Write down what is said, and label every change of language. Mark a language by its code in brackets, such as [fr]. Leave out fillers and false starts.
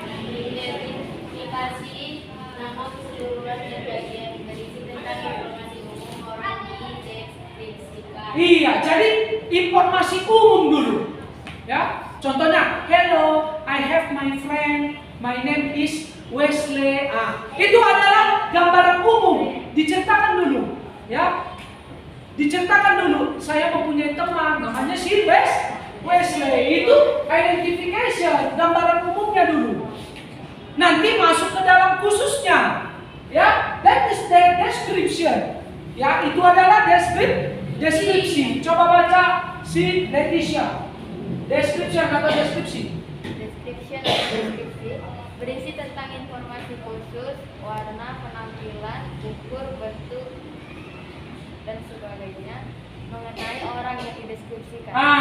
[id] Identifikasi nama keseluruhan dan bagian berisi tentang informasi umum orang diidentifikasikan. Iya, jadi informasi umum dulu. Ya, contohnya, [en] hello, I have my friend, my name is Wesley. [id] Itu adalah gambaran umum, diceritakan dulu. Ya, diceritakan dulu. Saya mempunyai teman, namanya si Wesley. Itu identification, gambaran umumnya dulu. Nanti masuk ke dalam khususnya. [en] Ya, that is the description. [id] Ya, itu adalah deskripsi. Coba baca si Leticia. Description atau deskripsi? Description atau deskripsi berisi tentang informasi khusus, warna, penampilan, ukur, bentuk, dan sebagainya mengenai orang yang dideskripsikan.